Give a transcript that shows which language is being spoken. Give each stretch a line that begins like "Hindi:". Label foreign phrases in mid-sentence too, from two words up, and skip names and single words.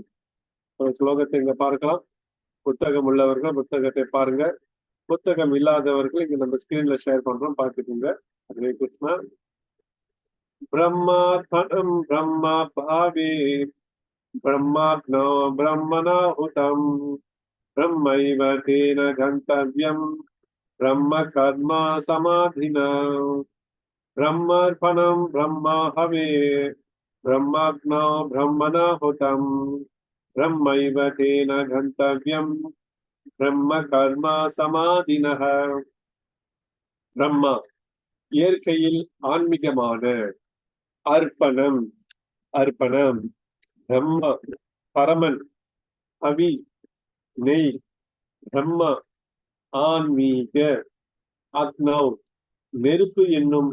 Tamil: ஒரு ஸ்லோகத்தை இங்க பார்க்கலாம். புத்தகம் உள்ளவர்கள் புத்தகத்தை பாருங்க, புத்தகம் இல்லாதவர்கள் இங்க நம்ம ஸ்கிரீன்ல ஷேர் பண்றோம், பார்த்துக்கோங்க.
Sanskrit: ஹரே கிருஷ்ணா. ब्रह्मात्मनम् ब्रह्मा भावे ब्रह्मात्नो ब्रह्मणाहुतम् ब्रह्मैव तेन गन्तव्यं ब्रह्म कर्म समाधिना ब्रह्मार्पणं ब्रह्म हवे ब्रह्माग्नौ ब्रह्मणाहुतं ब्रह्मैव तेन गन्तव्यं ब्रह्म कर्म समाधिनः.
Tamil: பிரம்மா இயற்கையில் ஆன்மீகமான அர்ப்பணம், அர்ப்பணம் பிரம்ம பரமன், அவி நெய் பிரம்ம ஆன்மீக, அக்னவ் நெருப்பு என்னும்